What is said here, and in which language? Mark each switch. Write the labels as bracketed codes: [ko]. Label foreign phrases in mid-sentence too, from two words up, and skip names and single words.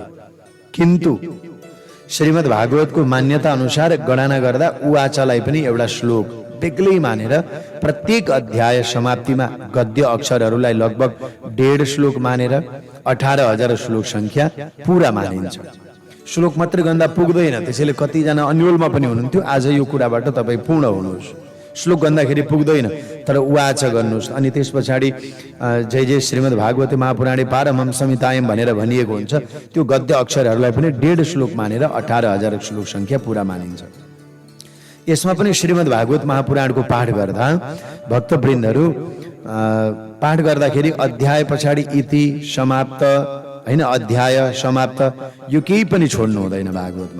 [ne] किन्तु श्रीमद् भागवतको मान्यता अनुसार गणना गर्दा उवाचलाई पनि एउटा श्लोक बेग्लै मानेर प्रत्येक अध्याय समाप्तिमा गद्य अक्षरहरूलाई लगभग 1.5 श्लोक मानेर 18,000 श्लोक संख्या पूरा मानिन्छ। श्लोक मात्र गन्दा पुग्दैन। त्यसैले कतिजना अन्यलमा पनि हुनुहुन्थ्यो, आज यो कुराबाट तपाईँ पूर्ण हुनुहोस्। श्लोक गन्दाखेरि पुग्दैन, तर उवाच गर्नुहोस्। अनि त्यस पछाडि जय जय [sa] श्रीमद् भागवते महापुराणे पारमहंसमितायम [ne] भनेर भनिएको हुन्छ। त्यो गद्य अक्षरहरूलाई पनि 1.5 श्लोक मानेर 18,000 श्लोक संख्या पूरा मानिन्छ। यसमा पनि श्रीमद् भागवत महापुराणको पाठ गर्दा भक्तवृन्दहरू, पाठ गर्दाखेरि अध्याय पछाडि [sa] इति समाप्त, [ne] हैन, अध्याय समाप्त, यो केही पनि छोड्नु हुँदैन भागवतमा।